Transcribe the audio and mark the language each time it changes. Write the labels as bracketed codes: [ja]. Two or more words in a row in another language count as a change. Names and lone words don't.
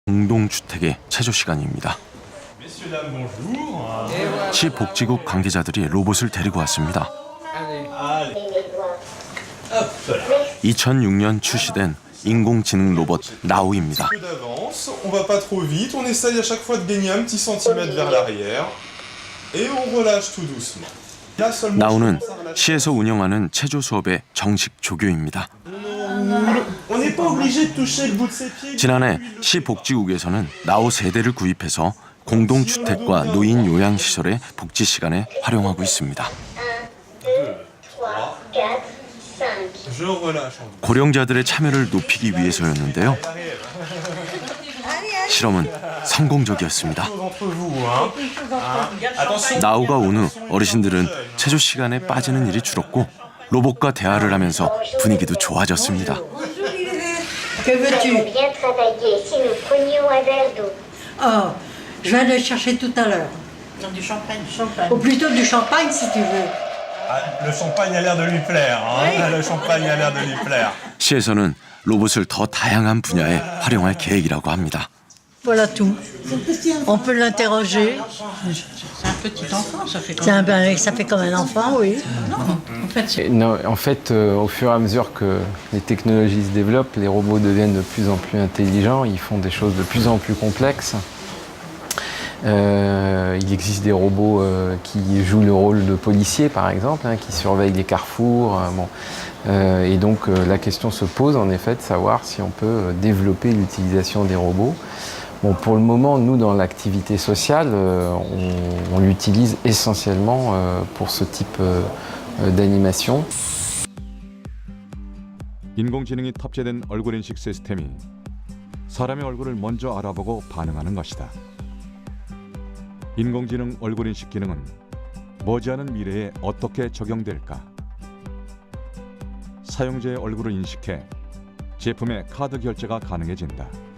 [ko] 공동주택의 체조 시간입니다. 시 복지국 관계자들이 로봇을 데리고 왔습니다. 2006년 출시된 인공지능 로봇 나우입니다. [fr] On va pas trop vite, on essaye à chaque fois de gagner un petit centimètre vers l'arrière et on relâche tout doucement. [ko] 나우는 시에서 운영하는 체조 수업의 정식 조교입니다. [fr] On n'est pas obligé de toucher le bout de ses pieds. [ko] 지난해 시 복지국에서는 나우 세대를 구입해서 공동주택과 노인 요양시설의 복지 시간에 활용하고 있습니다. [fr] Je relâche. [ko] 고령자들의 참여를 높이기 위해서였는데요. 실험은 성공적이었습니다. 나우가 온 후 어르신들은 체조 시간에 빠지는 일이 줄었고 로봇과 대화를 하면서 분위기도 좋아졌습니다. [fr] Que veux-tu? Bien travaillé si nous prenions un verre d'eau. Oh, je viens de le chercher tout à l'heure. Du champagne. Ou plutôt du champagne si tu veux. Le champagne a l'air de lui plaire. Hein? Le champagne a l'air de lui plaire. [ko] 시에서는 로봇을 더 다양한 분야에 활용할 계획이라고 합니다. [fr] Voilà tout. On peut l'interroger. C'est un petit enfant, ça fait Ça fait comme un enfant, oui. En fait, Non, en fait, au fur et à mesure que les technologies se développent, les robots deviennent de plus en plus intelligents, ils font des choses de plus en plus complexes. Il existe des robots qui jouent le rôle de policiers, par exemple, qui surveillent les carrefours. Et donc la question se pose en effet de savoir si on peut développer l'utilisation des robots. Bon, pour le moment, nous, dans l'activité sociale, on l'utilise essentiellement pour ce type d'animation. [ko] 인공지능이 탑재된 얼굴 인식 시스템이 사람의 얼굴을 먼저 알아보고 반응하는 것이다. 인공지능 얼굴 인식 기능은 머지않은 미래에 어떻게 적용될까? 사용자의 얼굴을 인식해 제품의 카드 결제가 가능해진다.